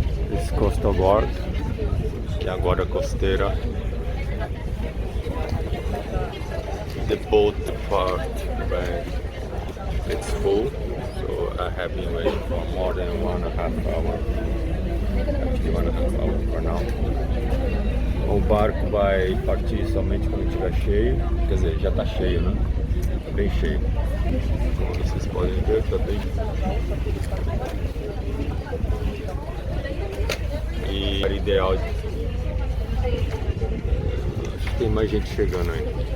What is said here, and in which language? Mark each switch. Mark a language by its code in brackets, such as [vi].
[en] This coastal guard, [pt] que é a guarda costeira. [en] The boat part where it's full, so I have been waiting for more than 1.5 hours. Actually 1.5 hours for now. [pt] O barco vai partir somente quando estiver cheio, quer dizer, já está cheio, né? Bem cheio. Como vocês podem ver, está bem. E o ideal, acho que tem mais gente chegando aí.